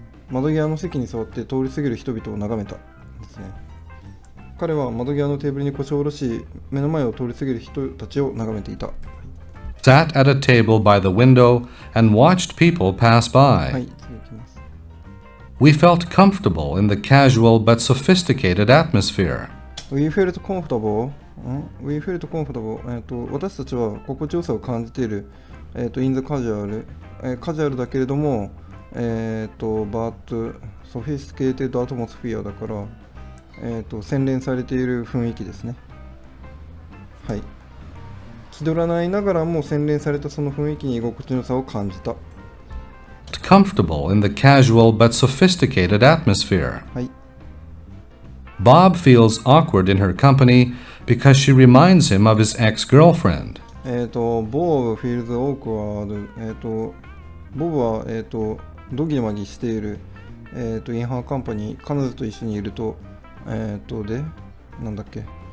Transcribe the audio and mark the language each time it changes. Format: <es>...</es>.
<ja>窓際の席に座って通り過ぎる人々を眺めたですね。彼は窓際のテーブルに腰を下ろし、目の前を通り過ぎる人たちを眺めていた。</ja> <en>Sat at a table by the window and watched people pass by.</en> <ja>はい、続きます。</ja> <en>We felt comfortable in the casual but sophisticated atmosphere. We felt comfortable. We felt comfortable.</en> <ja>私たちは心地よさを感じている。</ja> <en>in the casual.</en> <ja>カジュアルだけれども、</ja> <en>but sophisticated atmosphere</en> <ja>だから、洗練されている雰囲気ですね。はい。気取らないながらも洗練されたその雰囲気に居心地の良さを感じた。</ja> <en>Comfortable in the casual but sophisticated atmosphere.</en> <ja>はい。</ja> <en>Bob feels awkward in her company because she reminds him of his ex-girlfriend. Bob feels awkward.</en> <ja>ボブは、ドギマギしている。インハーカンパニー、彼女と一緒にいると、で、なんだっけ。</ja>